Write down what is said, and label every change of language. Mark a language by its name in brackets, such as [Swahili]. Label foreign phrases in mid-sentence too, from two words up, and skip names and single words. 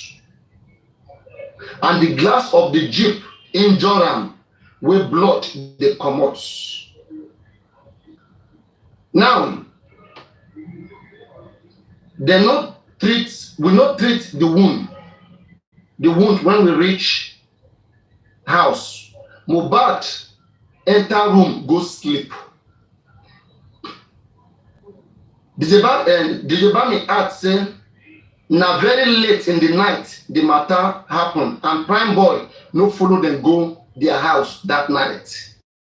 [Nigerian Pidgin] And the glass of the jeep injured where blood they come out. Now, we not treat the wound when we reach house. Mohbad enter room, go sleep. The Jebami act say, na very late in the night the matter happen, and Prime Boy no follow them go their house that night.